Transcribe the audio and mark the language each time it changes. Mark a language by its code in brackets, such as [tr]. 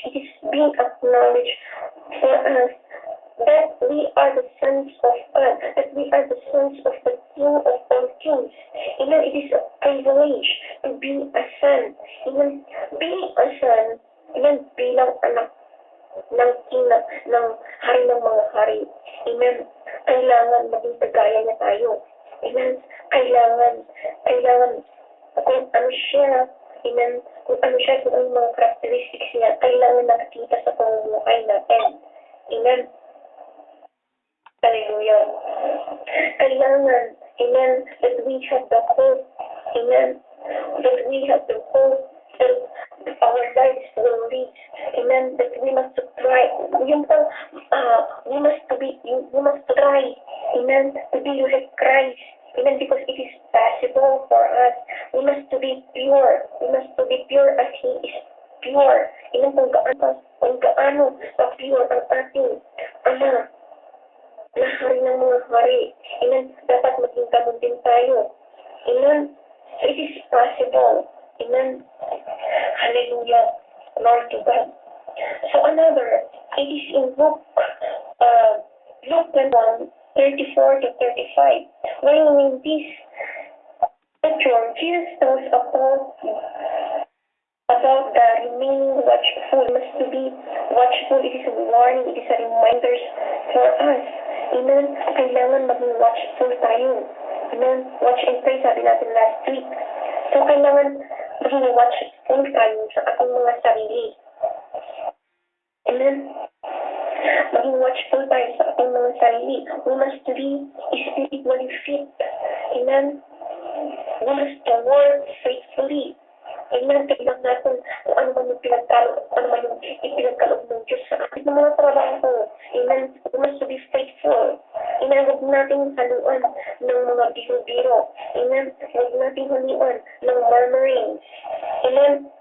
[en] It is being acknowledged for us that we are the sons of God, that we are the sons of the King of all kings. Amen. It is a privilege to be a son. Amen. Being a son, [tl] amen, bilang anak ng King, ng Hari ng mga hari. Amen. Kailangan maging kagaya niya tayo. Amen. Kailangan kung ano siya, amen, kung ano yung mga characteristics niya, kailangan nakikita sa pamumuhay natin. Amen. Hallelujah. [en] Kailangan, amen, that we have the hope, amen, that we have the hope that our lives will reach, amen, that we must try, we must try, amen, to be like Christ. Amen, because it is possible for us. We must be pure. We must be pure as He is pure. [tl] Amen, kung gaano pure ang ating Ama na hari ng mga hari. Amen, dapat maging ganun din tayo. Amen, [en] so it is possible. Amen, hallelujah, Lord to God. So another, it is in book 21, 34 to 35. When in this scripture, Jesus tells about the remaining watchful. Must to be watchful. It is a warning. It is a reminder for us. Amen. [tl] Kailangan maging watchful tayo. Amen. [en] Watch and pray, [tl] sabi natin last week. So, kailangan maging watchful tayo sa ating mga sarili. Amen. Maging watchful tayo sa ating mga sarili. [en] We must be spiritually fit. Amen. We must work faithfully. Amen. [tl] Kailangan natin kung ano man yung ipinagkaloob ng Diyos sa ating mga trabaho. Amen. [en] We must be faithful. [tl] Amen. Huwag natin haluan ng mga biro-biro. Amen. Huwag natin haluan ng murmurings. Amen.